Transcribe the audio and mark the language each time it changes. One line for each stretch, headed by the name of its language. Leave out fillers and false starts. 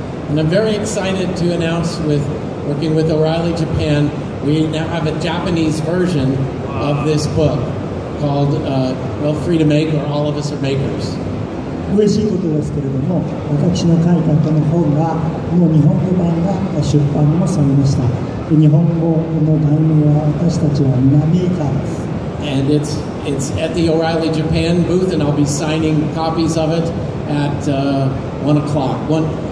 English: And I'm very excited to announce working with O'Reilly Japan, we now have a Japanese version of this book called Free to Make, or All of Us Are Makers.
Japanese: 嬉しいことですけれども、私の書いたこの本がもう日本語版が出版もされました。日本語の題名は私たちは皆メーカーです。
English: And it's at the O'Reilly Japan booth, and I'll be signing copies of it at 1:30.